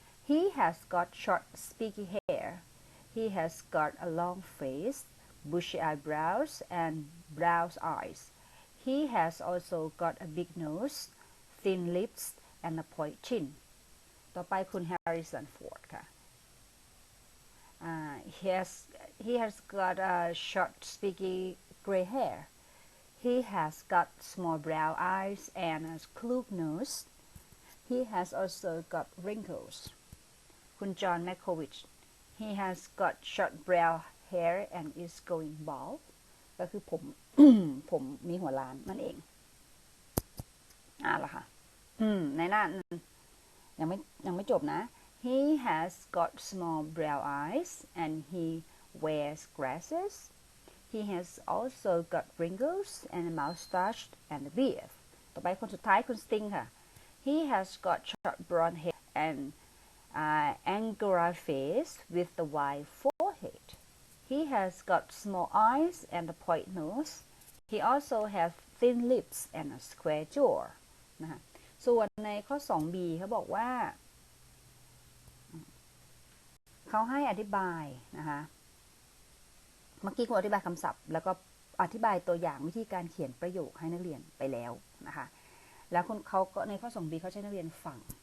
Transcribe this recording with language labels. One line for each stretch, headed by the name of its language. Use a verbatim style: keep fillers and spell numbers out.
English: he has got short spiky hair he has got a long face bushy eyebrows and brown eyes he has also got a big nose thin lips and a pointed chin
Thai: ต่อไปคุณ
English: Harrison Ford ค่ะUh, he has he has got a short, spiky, gray hair. He has got small brown eyes and a crooked nose. He has also got wrinkles. คุณจอห์น แมคโควิช he has got short brown hair and is going bald
Thai: ก็คือผม ผมมีหัวล้านนั่นเองอ่ะเหรอคะอืมในหน้ายังไม่ยังไม่จบนะ
English: he has got small brown eyes and he wears glasses. He has also got wrinkles and a mustache and a beard.
Thai: ต่อไปคนสุดท้ายคุณสติงค่ะ
English: he has got short brown hair and Uh, angular face with the wide forehead. He has got small eyes and a pointed nose. He also has thin lips and a square jaw.
Thai: นะคะส่วนในข้อ สองบี เขาบอกว่าเขาให้อธิบายนะคะเมื่อกี้คุณอธิบายคำศัพท์แล้วก็อธิบายตัวอย่างวิธีการเขียนประโยคให้นักเรียนไปแล้วนะคะแล้วคุณเขาก็ในข้อ สองบี เขาใช้นักเรียนฟัง